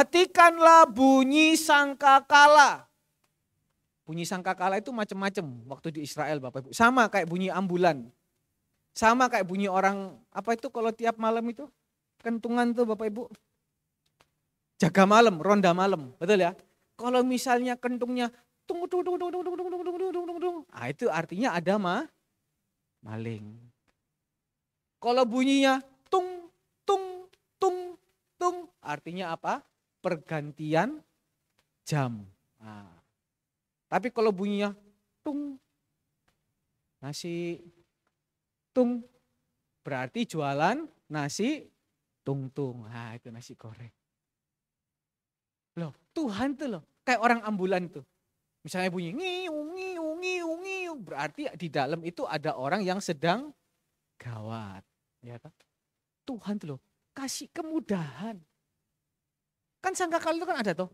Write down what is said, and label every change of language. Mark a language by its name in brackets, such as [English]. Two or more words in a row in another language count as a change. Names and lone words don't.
[Indonesian] Perhatikanlah bunyi sangkakala. Bunyi sangkakala itu macam-macam waktu di Israel Bapak Ibu. Sama kayak bunyi ambulan. Sama kayak bunyi orang, apa itu kalau tiap malam itu? Kentungan tuh Bapak Ibu. Jaga malam, ronda malam, betul ya? Kalau misalnya kentungnya tung tung tung tung tung tung tung tung tung tung tung tung, ah itu artinya ada maling. Kalau bunyinya tung tung tung tung, artinya apa? Pergantian jam. Nah, tapi kalau bunyinya tung, nasi tung, berarti jualan nasi tung-tung. Nah itu nasi goreng. Loh Tuhan tuh loh, kayak orang ambulan tuh. Misalnya bunyi ngiung ngiung ngiung ngiung, berarti di dalam itu ada orang yang sedang gawat. Ya kan? Tuhan tuh loh, kasih kemudahan. Kan sangkakala itu kan ada toh.